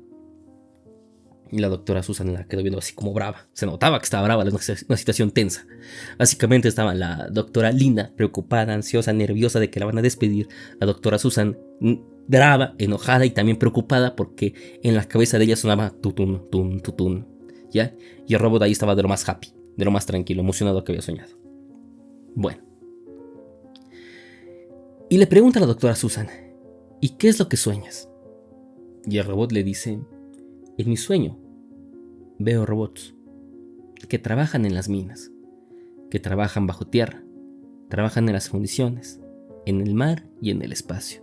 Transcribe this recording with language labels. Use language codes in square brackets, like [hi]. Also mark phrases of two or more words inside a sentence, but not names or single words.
[es] Y la doctora Susan la quedó viendo así como brava. Se notaba que estaba brava, una situación tensa. Básicamente estaba la doctora Linda preocupada, ansiosa, nerviosa de que la van a despedir. La doctora Susan brava, enojada y también preocupada porque en la cabeza de ella sonaba tutun, tun, tutun. ¿Ya? Y el robot ahí estaba de lo más happy, de lo más tranquilo, emocionado que había soñado. Bueno. Y le pregunta a la doctora Susan, ¿y qué es lo que sueñas? Y el robot le dice, en mi sueño veo robots que trabajan en las minas, que trabajan bajo tierra, trabajan en las fundiciones, en el mar y en el espacio.